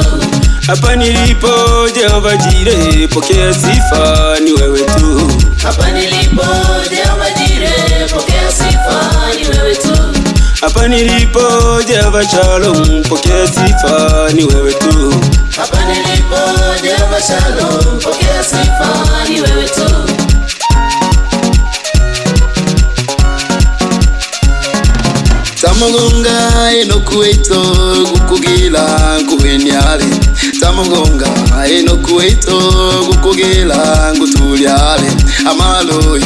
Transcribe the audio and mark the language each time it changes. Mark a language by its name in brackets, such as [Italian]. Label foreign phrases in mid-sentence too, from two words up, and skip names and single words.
[Swahili] Hapa nilipo Jehova Jireh, pokea sifa, ni wewe tu. Hapa nilipo Jehova Jireh, pokea sifa, ni wewe tu. Hapa nilipo Jehova Shalom, pokea sifa, ni wewe tu. Hapa nilipo Jehova Shalom, pokea sifa, ni wewe tu. [Nyiha (Tanzania)] Tamugonga enokueito gukugila kuhenyale. Tamugonga enokueito gukugila ngutulyale. Amaloyi